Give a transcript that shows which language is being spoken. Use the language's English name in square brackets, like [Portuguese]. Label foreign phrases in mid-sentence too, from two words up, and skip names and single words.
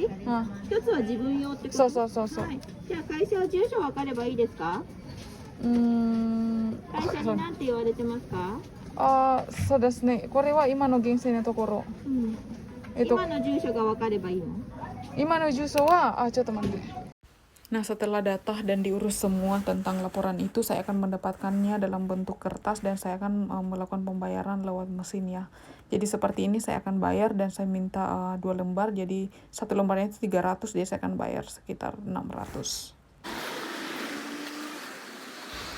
[Japanese] 一つは自分用ってこと？そう。はい。じゃあ会社は住所分かればいいですか？会社に何て言われてますか？そうですね。これは今の現世のところ。今の住所が分かればいいの？今の住所は、ちょっと待って。 [Indonesian] Nah, setelah data dan diurus semua tentang laporan itu, saya akan mendapatkannya dalam bentuk kertas dan saya akan melakukan pembayaran lewat mesin ya. Jadi seperti ini saya akan bayar dan saya minta 2 lembar. Jadi 1 lembarnya itu 300, jadi saya akan bayar sekitar 600.